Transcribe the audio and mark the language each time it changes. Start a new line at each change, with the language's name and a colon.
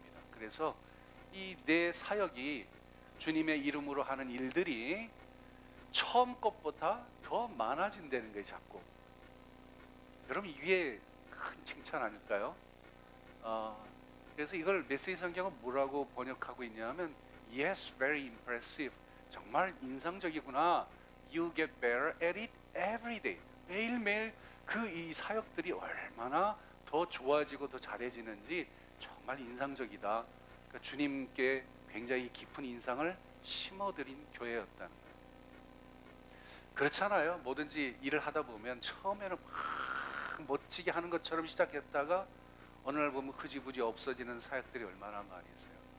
Korean: 그래서 이 내 사역이 주님의 이름으로 하는 일들이 처음 것보다 더 많아진다는 거예요. 자꾸. 여러분, 이게 큰 칭찬 아닐까요? 그래서 이걸 메시지 성경은 뭐라고 번역하고 있냐면
English: Yes, very impressive.
Korean: 정말 인상적이구나.
English: You get better at it every day.
Korean: 매일매일 이 사역들이 얼마나 더 좋아지고 더 잘해지는지 정말 인상적이다. 그러니까 주님께 굉장히 깊은 인상을 심어드린 교회였다는 거예요. 그렇잖아요. 뭐든지 일을 하다 보면 처음에는 막 멋지게 하는 것처럼 시작했다가 어느 날 보면 흐지부지 없어지는 사역들이 얼마나 많이 있어요.